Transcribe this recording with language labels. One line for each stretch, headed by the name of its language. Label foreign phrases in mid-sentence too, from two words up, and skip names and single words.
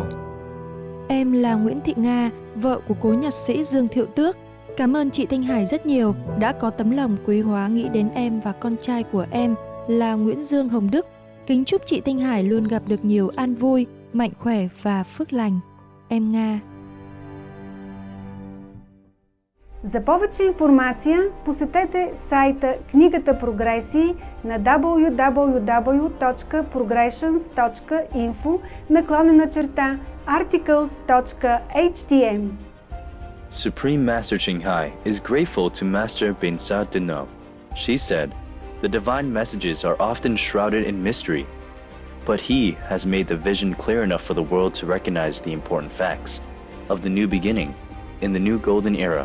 Vietnamese: Em là Nguyễn Thị Nga, vợ của cố nhạc sĩ Dương Thiệu Tước. Cảm ơn chị Thanh Hải rất nhiều đã có tấm lòng quý hóa nghĩ đến em và con trai của em là Nguyễn Dương Hồng Đức. Kính chúc chị Thanh Hải luôn gặp được nhiều an vui, mạnh khỏe và phước lành. Em Nga.
Bulgarian: За повече информация посетете сайта Книгата Прогресии на www.progressions.info/articles.htm.
English: Supreme Master Ching Hai is grateful to Master Beinsa Dünovın. She said, "The divine messages are often shrouded in mystery, but he has made the vision clear enough for the world to recognize the important facts of the new beginning in the new golden era.